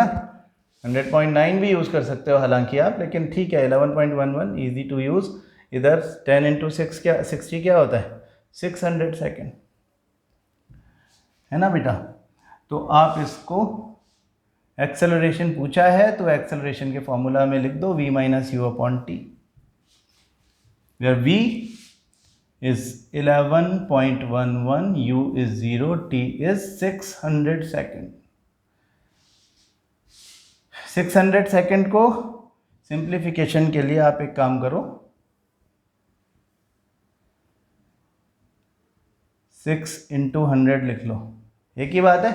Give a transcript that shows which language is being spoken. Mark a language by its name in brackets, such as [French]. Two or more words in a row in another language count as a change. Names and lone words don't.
[Hindi] 100.9 भी यूज़ कर सकते हो हालांकि आप, लेकिन ठीक है 11.11 [English] easy to use. [Hindi] इधर 10 × 6 क्या 60 क्या होता है? 600 सेकेंड, है ना बेटा। तो आप इसको एक्सेलरेशन पूछा है तो एक्सेलरेशन के फॉर्मूला में लिख दो v - u/t, [English] where v is 11.11, u is 0, t is 600 [Hindi] सेकेंड। 600 सेकेंड को सिंप्लीफिकेशन के लिए आप एक काम करो, 6 × 100 लिख लो, एक ही बात है।